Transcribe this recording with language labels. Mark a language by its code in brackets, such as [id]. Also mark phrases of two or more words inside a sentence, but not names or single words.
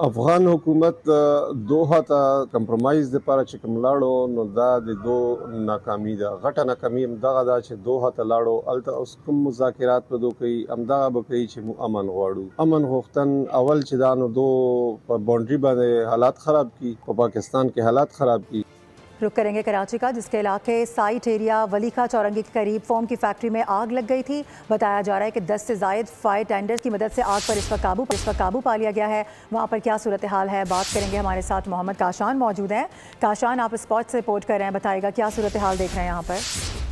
[ps] افغان حکومت دوحه ته کمپرمایز لپاره چې کوم لاړو نو دا د دو ناکامي ده. غټه ناکامي همدغه ده چې دوحه ته لاړو هلته اوس کوم مذاکرات به دوی کوي همدغه به کوي چې موږ امن غواړو. امن غوښتن اول چې دا نو دو په باونډري باندې حالات خراب کی په پاکستان کې حالات خراب کی. [ur] رک کریں گے کراچی کا، جس کے علاقے سائٹ ایریا ولی خان چورنگی کے قریب فوم کی فیکٹری میں آگ لگ گئی تھی. بتایا جا رہا ہے کہ 10 سے زائد [en] fire tenders [ur] کی مدد سے آگ پر اس وقت قابو پا لیا گیا ہے. وہاں پر کیا صورت حال ہے بات کریں گے۔ ہمارے ساتھ محمد کاشان موجود ہیں. کاشان، آپ اسپاٹ سے رپورٹ کر رہے ہیں، بتائیے گا کیا صورت حال دیکھ رہے ہیں یہاں پر.